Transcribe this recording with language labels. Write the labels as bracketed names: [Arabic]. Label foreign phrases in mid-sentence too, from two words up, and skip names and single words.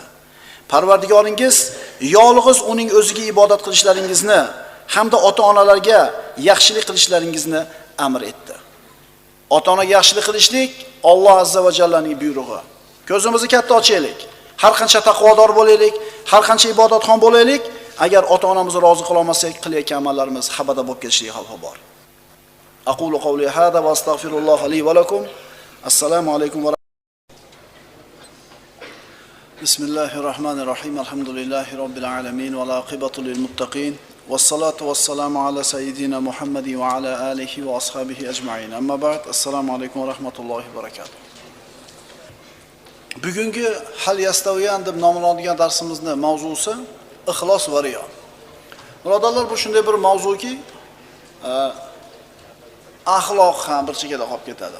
[Uzbek] Parvardigoringiz yolg'iz uning o'ziga ibodat qilishlaringizni hamda ota-onalarga yaxshilik qilishlaringizni amr etdi. Ota-onaga yaxshilik qilishlik Alloh azza va jallaning buyrug'i. Ko'zimizni katta ochaylik. Har qancha taqvodor bo'laylik, har qancha ibodatxon bo'laylik, agar ota-onamizni rozi qila olmasak, qilayotgan amallarimiz xabada bo'lib ketishiga xavfi bor. [Arabic] أقول قولي هذا وأستغفر الله لي ولكم. السلام عليكم وبسم الله الرحمن الرحيم. الحمد لله رب العالمين والعاقبة للمتقين. والصلاة والسلام على سيدنا محمد وعلى آله وأصحابه أجمعين. أما بعد. السلام عليكم ورحمة الله وبركاته. [Uzbek] Bugungi [Arabic] هل يستويان [Uzbek] deb nomlanadigan darsimizni mavzusi ixlos va riyo. Birodarlar, bu shunday bir mavzuki, axloq ham bir chekada qolib ketadi.